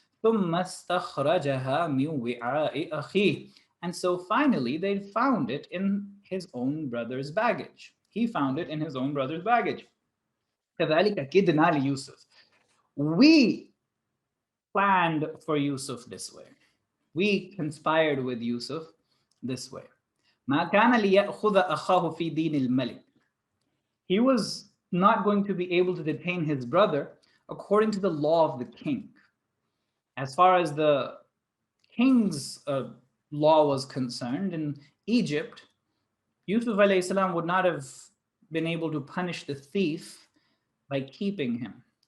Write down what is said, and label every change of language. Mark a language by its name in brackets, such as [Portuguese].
[Arabic] ثم استخرجها من وعاء أخيه, [English] and so finally they found it in his own brother's baggage. He found it in his own brother's baggage. [Arabic] كذلك كدنا ليوسف, [English] we planned for Yusuf this way. We conspired with Yusuf this way. [Arabic] ما كان ليأخذ أخاه في دين الملك, [English] He was not going to be able to detain his brother according to the law of the king. As far as the king's law was concerned in Egypt, Yusuf alayhi salam would not have been able to punish the thief by keeping him.